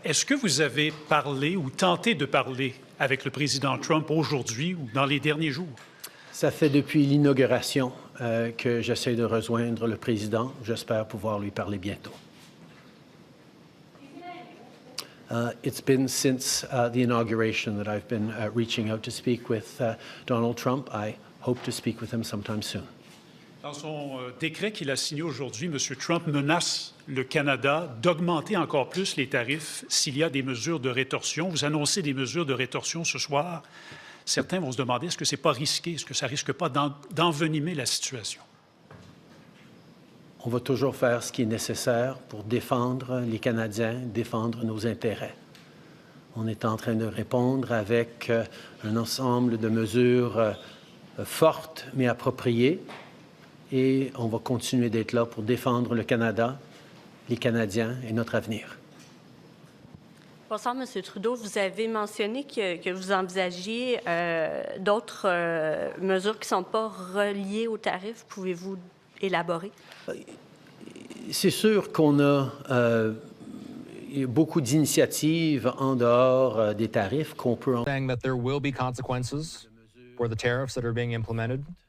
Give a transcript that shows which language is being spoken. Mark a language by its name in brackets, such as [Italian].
[French] Est-ce que vous avez parlé ou tenté de parler avec le président Trump aujourd'hui ou dans les derniers jours? Ça fait depuis l'inauguration que j'essaie de rejoindre le président. J'espère pouvoir lui parler bientôt. [English] It's been since the inauguration that I've been reaching out to speak with Donald Trump. I hope to speak with him sometime soon. [French] Dans son décret qu'il a signé aujourd'hui, M. Trump menace le Canada d'augmenter encore plus les tarifs s'il y a des mesures de rétorsion. Vous annoncez des mesures de rétorsion ce soir. Certains vont se demander, est-ce que ce n'est pas risqué? Est-ce que ça ne risque pas d'envenimer la situation? On va toujours faire ce qui est nécessaire pour défendre les Canadiens, défendre nos intérêts. On est en train de répondre avec un ensemble de mesures fortes mais appropriées et on va continuer d'être là pour défendre le Canada, les Canadiens et notre avenir. Bonsoir, M. Trudeau. Vous avez mentionné que vous envisagiez d'autres mesures qui ne sont pas reliées aux tarifs. Pouvez-vous élaborer? C'est sûr qu'on a beaucoup d'initiatives en dehors des tarifs qu'on peut... [English] Saying that there will be consequences for the tariffs that are being implemented.